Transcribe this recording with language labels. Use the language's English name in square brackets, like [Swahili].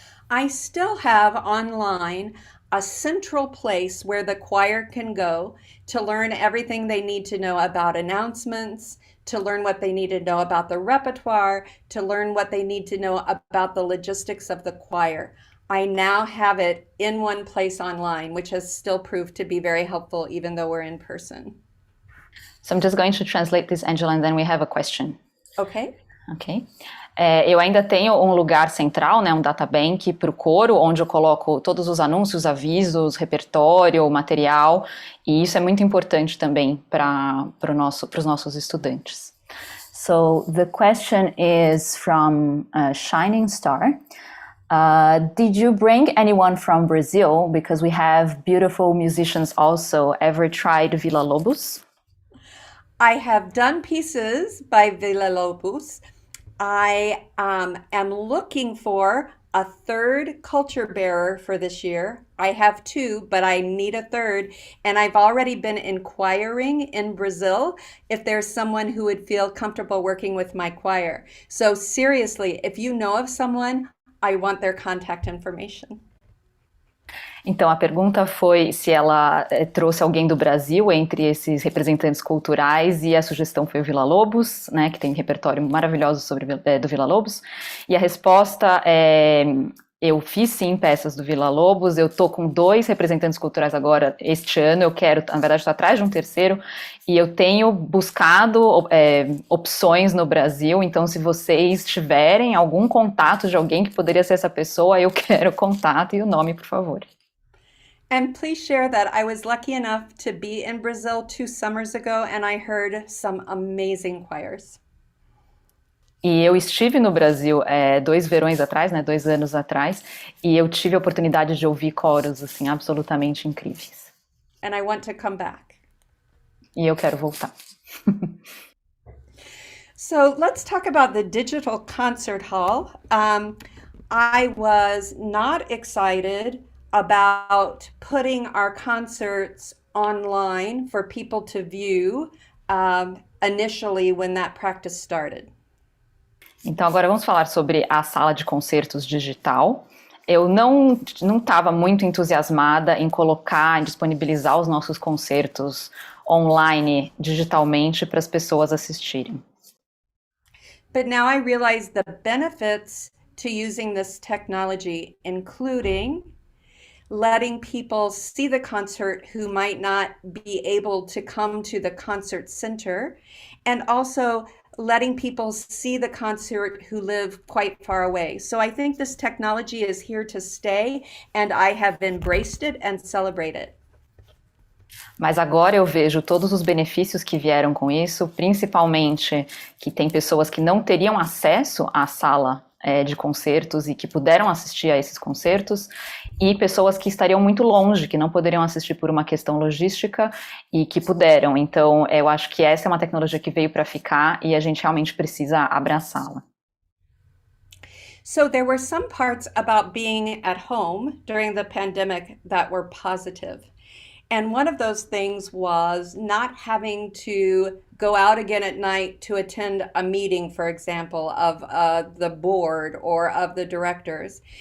[English] I still have online a central place where the choir can go to learn everything they need to know about announcements, to learn what they need to know about the repertoire, to learn what they need to know about the logistics of the choir. I now have it in one place online, which has still proved to be very helpful even though we're in person. So I'm just going to translate this, Angela, and then we have a question. Okay. Ok. [Portuguese] Eu ainda tenho um lugar central, né, um databank para o coro, onde eu coloco todos os anúncios, avisos, repertório, material, e isso é muito importante também para os nossos estudantes. [English] So the question is from Shining Star. Did you bring anyone from Brazil? Because we have beautiful musicians also. Ever tried Villa-Lobos? I have done pieces by Villa-Lobos. I am looking for a third culture bearer for this year. I have two, but I need a third. And I've already been inquiring in Brazil if there's someone who would feel comfortable working with my choir. So seriously, if you know of someone, I want their contact information. [Portuguese] Então, a pergunta foi se ela trouxe alguém do Brasil entre esses representantes culturais, e a sugestão foi o Villa-Lobos, né, que tem repertório maravilhoso do Villa-Lobos, e a resposta é: eu fiz sim peças do Villa-Lobos, eu tô com 2 representantes culturais agora este ano, eu quero, na verdade, estou atrás de um terceiro, e eu tenho buscado opções no Brasil, então se vocês tiverem algum contato de alguém que poderia ser essa pessoa, eu quero o contato e o nome, por favor. [English] And please share that I was lucky enough to be in Brazil 2 summers ago and I heard some amazing choirs. [Portuguese] E eu estive no Brasil 2 verões atrás, né, 2 anos atrás, e eu tive a oportunidade de ouvir coros assim, absolutamente incríveis. [English] And I want to come back. [Portuguese] E eu quero voltar. [English] So let's talk about the digital concert hall. I was not excited about putting our concerts online for people to view initially when that practice started. [Portuguese] Então agora vamos falar sobre a sala de concertos digital. Eu não estava muito entusiasmada em colocar, em disponibilizar os nossos concertos online, digitalmente, para as pessoas assistirem. [English] But now I realize the benefits to using this technology, including letting people see the concert who might not be able to come to the concert center, and also letting people see the concert who live quite far away. So I think this technology is here to stay, and I have embraced it and celebrate it. [Portuguese] Mas agora eu vejo todos os benefícios que vieram com isso, principalmente que tem pessoas que não teriam acesso à sala de concertos e que puderam assistir a esses concertos, e pessoas que estariam muito longe, que não poderiam assistir por uma questão logística e que puderam. Então, eu acho que essa é uma tecnologia que veio para ficar e a gente realmente precisa abraçá-la. [English] So there were some parts about being at home during the pandemic that were positive. And one of those things was not having to go out again at night to attend a meeting, for example, of the board or of the directors.